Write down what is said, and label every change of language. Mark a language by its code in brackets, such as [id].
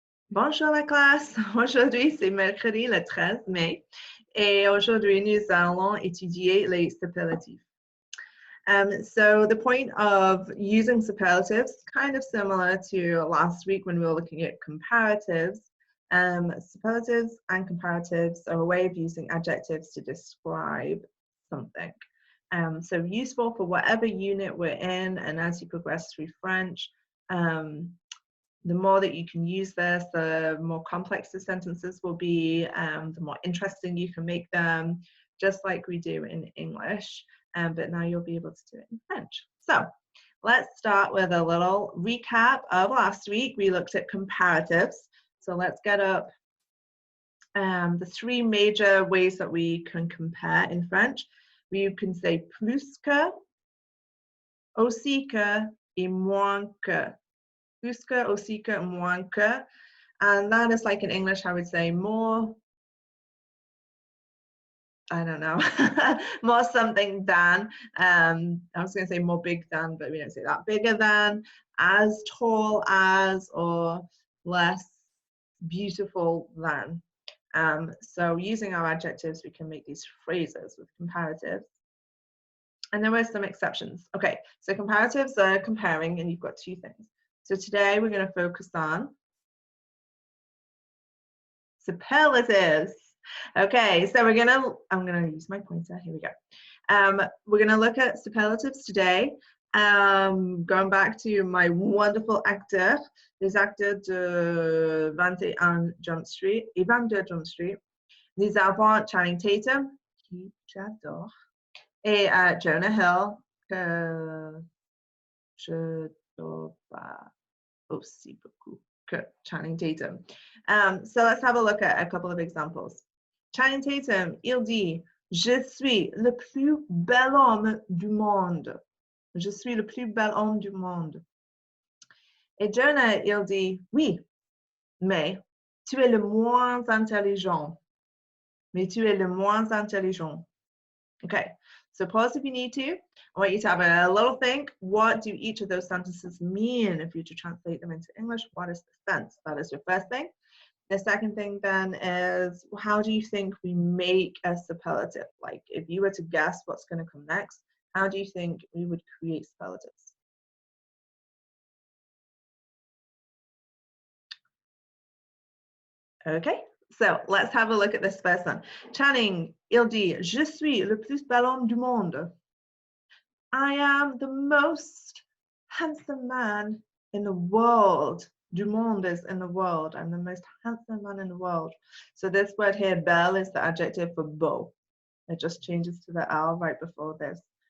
[fr] Bonjour la classe, aujourd'hui c'est mercredi le 13 mai et aujourd'hui nous allons étudier les superlatives. [en] So the point of using superlatives, kind of similar to last week when we were looking at comparatives. Superlatives and comparatives are a way of using adjectives to describe something. So useful for whatever unit we're in, and as you progress through French, the more that you can use this, the more complex the sentences will be, the more interesting you can make them, just like we do in English, but now you'll be able to do it in French. So let's start with a little recap of last week. We looked at comparatives. So let's get up the three major ways that we can compare in French. You can say [fr] plus que, aussi que, et moins que. Plus que, aussi que, moins que. [en] And that is like in English, I would say more, I don't know, more something than. I was going to say more big than, but we don't say that. Bigger than, as tall as, or less beautiful than. So using our adjectives, we can make these phrases with comparatives. And there were some exceptions. Okay, so comparatives are comparing, and you've got two things. So today we're going to focus on superlatives. Okay, so I'm gonna use my pointer, here we go. We're gonna look at superlatives today. Going back to my wonderful acteurs, [fr] les acteurs de 21 Jump Street [en] et 22 Jump Street. [fr] Nous avons Channing Tatum, qui j'adore, et Jonah Hill, que je trouve aussi beaucoup que Channing Tatum. [en] So let's have a look at a couple of examples. [fr] Channing Tatum, il dit, je suis le plus bel homme du monde. Je suis le plus bel homme du monde. Et Jonah, il dit, oui, mais tu es le moins intelligent. Mais tu es le moins intelligent. [en] Okay, so pause if you need to. I want you to have a little think. What do each of those sentences mean if you were to translate them into English? What is the sense? That is your first thing. The second thing then is, how do you think we make a superlative? Like if you were to guess what's going to come next, how do you think we would create superlatives? Okay, so let's have a look at this first one. [fr] Channing, il dit, je suis le plus bel homme du monde. [en] I am the most handsome man in the world. Du monde is in the world. I'm the most handsome man in the world. So this word here, belle, is the adjective for beau. It just changes to the L right before this.